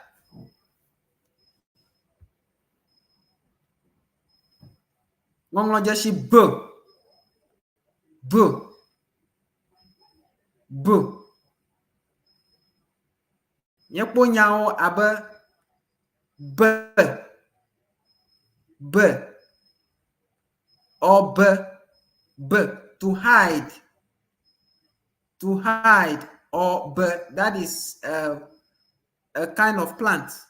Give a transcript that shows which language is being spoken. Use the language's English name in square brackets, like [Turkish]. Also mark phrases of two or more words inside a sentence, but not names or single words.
[Ewe] Ŋɔŋlɔ dzesi b. B. B. Miekpɔ nyawo abe b. [English] B. Or b. B. To hide. To hide. Or b. That is a kind of plant.